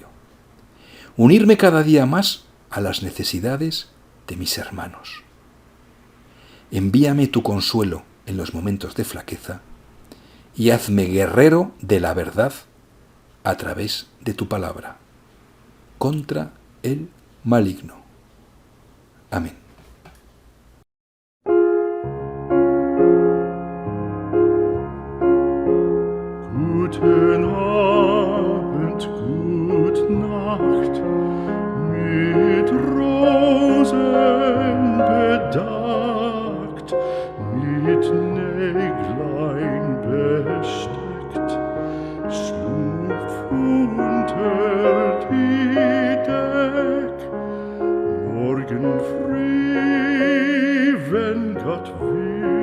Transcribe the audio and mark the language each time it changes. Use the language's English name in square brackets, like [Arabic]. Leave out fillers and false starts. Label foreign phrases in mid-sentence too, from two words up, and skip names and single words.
[Spanish] Unirme cada día más a las necesidades de mis hermanos. Envíame tu consuelo en los momentos de flaqueza y hazme guerrero de la verdad a través de tu palabra, contra el maligno. Amén. [German] Guten Abend, gut Nacht, mit Rosen bedeckt, mit Näglein besteckt, schlupf unter die Deck, morgen früh, wenn Gott will.